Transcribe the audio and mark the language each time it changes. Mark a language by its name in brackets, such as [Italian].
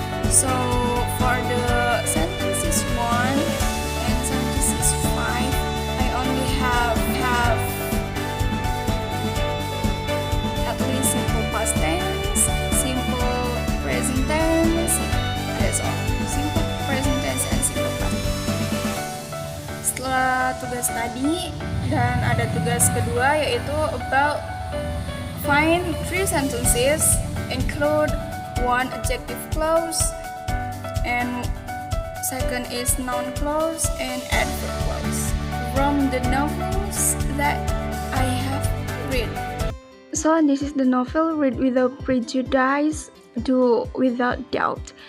[English] So, for the sentences 1 and sentences 5, I only have at least simple past tense, simple present tense, that's all. Simple present tense and simple past. [Indonesian] Setelah tugas tadi dan ada tugas kedua yaitu [English] about Find 3 sentences, include 1 adjective clause, and second is noun clause and adverb clause from the novels that I have read. So this is the novel Read Without Prejudice, Do Without Doubt.